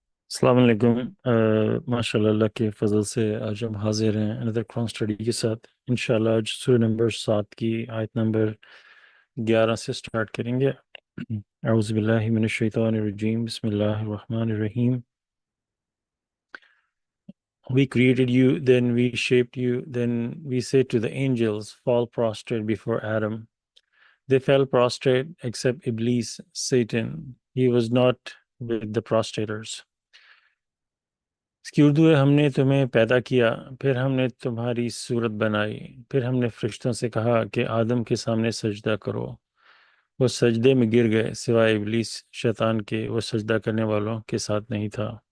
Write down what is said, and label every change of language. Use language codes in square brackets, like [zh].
[ur] السلام علیکم۔ ماشاء اللہ اللہ کے فضل سے آج ہم حاضر ہیں اندر قرآن اسٹڈی کے ساتھ۔ انشاءاللہ آج سورہ نمبر 7 کی آیت نمبر 11 سے سٹارٹ کریں گے۔ اعوذ باللہ من الشیطان الرجیم، بسم اللہ الرحمن الرحیم۔ [en] We created you, then we shaped you, then we said to the angels, fall prostrate before Adam. They fell prostrate except Iblis, Satan. He was not with the prostrators. [ur] اس کی اردو ہے: ہم نے تمہیں پیدا کیا، پھر ہم نے تمہاری صورت بنائی، پھر ہم نے فرشتوں سے کہا کہ آدم کے سامنے سجدہ کرو۔ وہ سجدے میں گر گئے سوائے ابلیس شیطان کے، وہ سجدہ کرنے والوں کے ساتھ نہیں تھا۔